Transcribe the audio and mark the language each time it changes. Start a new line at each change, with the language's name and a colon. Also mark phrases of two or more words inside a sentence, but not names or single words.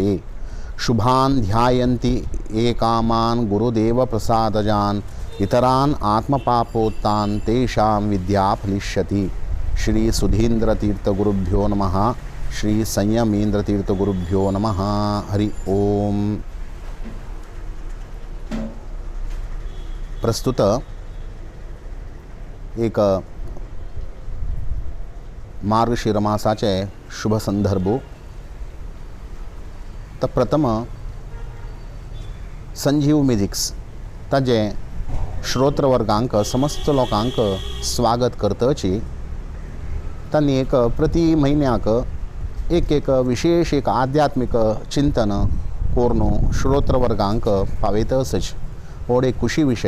Sanskrit: शुभान् ध्यायन्ति एकामान् गुरुदेवप्रसादजान् इतरान् आत्मपापोत्तान् तेषां विद्या फलिष्यति। श्री सुधीन्द्रतीर्थगुरुभ्यो नमः। श्री संयमीन्द्रतीर्थगुरुभ्यो नमः। हरि ओम।
Konkani: प्रस्तुत एक मार्गशीर मासाचे शुभ संदर्भ। तर प्रथम संजीव म्युझिक्स ताजे श्रोत्रवर्गांक समस्त लोकांक स्वागत करतची तांणी एक प्रति म्हयन्याक एक विशेष एक आध्यात्मिक चिंतन कोरनो श्रोत्रवर्गांक पावयतच हो एक खुशी विषय।